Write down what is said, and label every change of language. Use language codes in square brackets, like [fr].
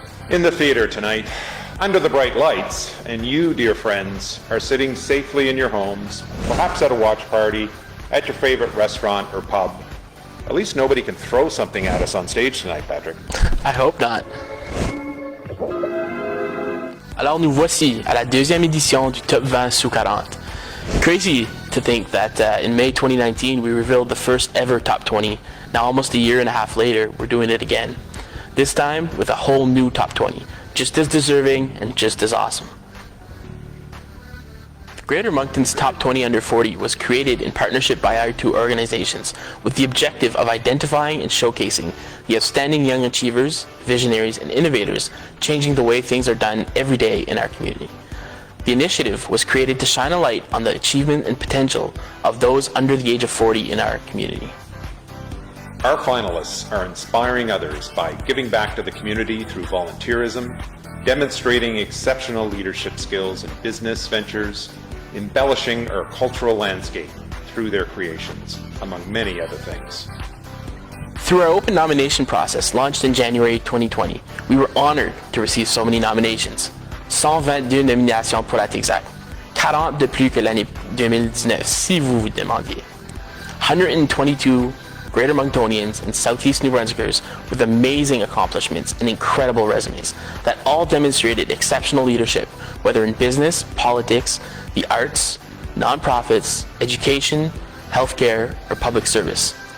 [en] In the theater tonight, under the bright lights, and you, dear friends, are sitting safely in your homes, perhaps at a watch party, at your favorite restaurant or pub. At least nobody can throw something at us on stage tonight, Patrick. I hope not. [fr] Alors nous voici à la deuxième édition du Top 20 sous 40. [en] Crazy to think that in May 2019 we revealed the first ever Top 20. Now almost a year and a half later, we're doing it again. This time with a whole new Top 20, just as deserving and just as awesome. Greater Moncton's Top 20 Under 40 was created in partnership by our two organizations with the objective of identifying and showcasing the outstanding young achievers, visionaries, and innovators changing the way things are done every day in our community. The initiative was created to shine a light on the achievement and potential of those under the age of 40 in our community. Our finalists are inspiring others by giving back to the community through volunteerism, demonstrating exceptional leadership skills in business ventures, embellishing our cultural landscape through their creations, among many other things. Through our open nomination process launched in January 2020, we were honored to receive so many nominations. [fr] 122 nominations pour être exact. 40 de plus que l'année 2019, si vous vous demandiez. [en] 122 Greater Monctonians and Southeast New Brunswickers with amazing accomplishments and incredible resumes that all demonstrated exceptional leadership, whether in business, politics, the arts, nonprofits, education, healthcare, or public service.